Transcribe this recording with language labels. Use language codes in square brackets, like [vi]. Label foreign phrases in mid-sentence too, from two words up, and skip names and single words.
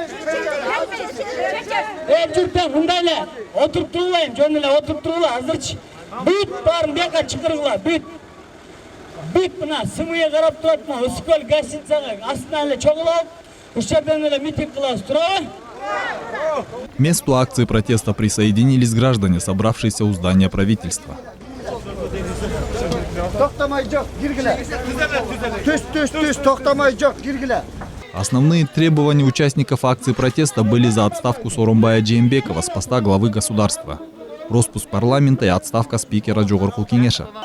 [ky] Журттан мындай эле отуруп турулайын, жөн эле отуруп турула, азырчы. Бүт барын бияка чыкыргыла, бүт. Бүт мына сымыя карап турат, мына Ысыкөл гостиницага астынан эле чогулуп, ушерден эле митинг кылабыз, турабы? [ru] К месту акции протеста присоединились граждане, собравшиеся у здания правительства. Основные требования участников акции протеста были за отставку Сооронбая Жээнбекова с поста главы государства, распуск парламента и отставка спикера Жогорку Кеңеша.